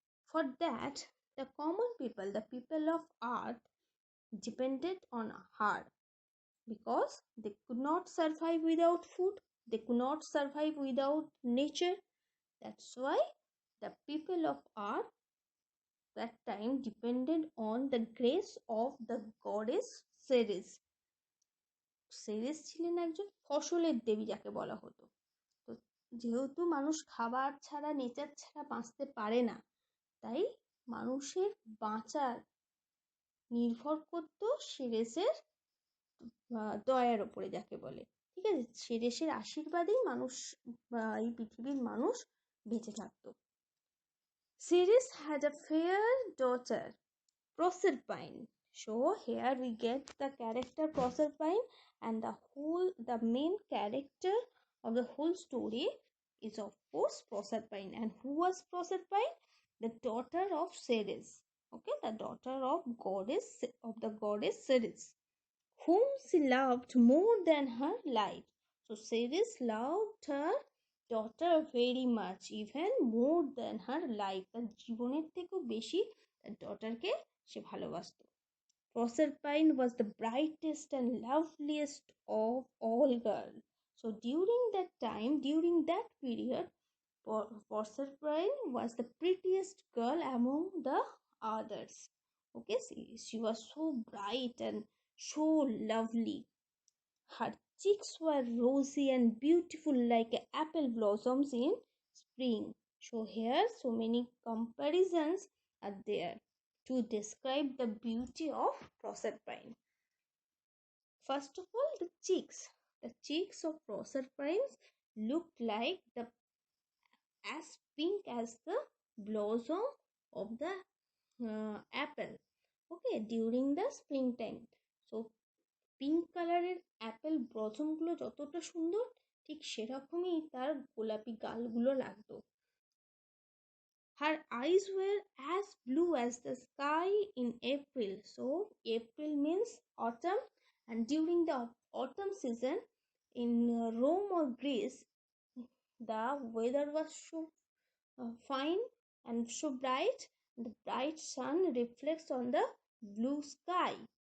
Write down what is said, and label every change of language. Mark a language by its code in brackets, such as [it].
[en] For that, the common people, the people of earth, depended on her, because they could not survive without food, they could not survive without nature. That's why the people of earth that time depended on the grace of the goddess Ceres. [bn] Ceres ছিলেন একজন ফসলের দেবী যাকে বলা হতো। তো যেহেতু মানুষ খাবার ছাড়া, নেচার ছাড়া বাঁচতে পারে না, তাই মানুষের বাঁচার নির্ভর করত সেরেসের দয়ার ওপরে, যাকে বলে। ঠিক আছে, সেরেসের আশীর্বাদেই মানুষ, এই পৃথিবীর মানুষ বেঁচে থাকতো। [en] Ceres had a fair daughter, Proserpine. So here we get the character Proserpine, and the main character of the whole story is of course Proserpine. And who was Proserpine? The daughter of Ceres. Okay, the daughter of the goddess Ceres, whom she loved more than her life. So Ceres loved her daughter very much, even more than her life. তার জীবনের থেকেও বেশি তার ডটারকে সে ভালোবাসতো। Proserpine was the brightest and loveliest of all girls. So during that period, Proserpine was the prettiest girl among the others. Okay, she was so bright and so lovely. Her cheeks were rosy and beautiful like apple blossoms in spring. So here so many comparisons are there to describe the beauty of Proserpine. First of all, the cheeks. The cheeks of Proserpine looked like as pink as the blossom of the apple. Okay, during the springtime. [bn] So pink কালারের Apple ব্লসমগুলো যতটা সুন্দর, ঠিক সেরকমই তার গোলাপি গালগুলো লাগতো। [en] Her eyes were as blue as the sky in April. So April means autumn, and during the autumn season in Rome or Greece, the weather was so fine and so bright. The bright sun reflects on the blue sky.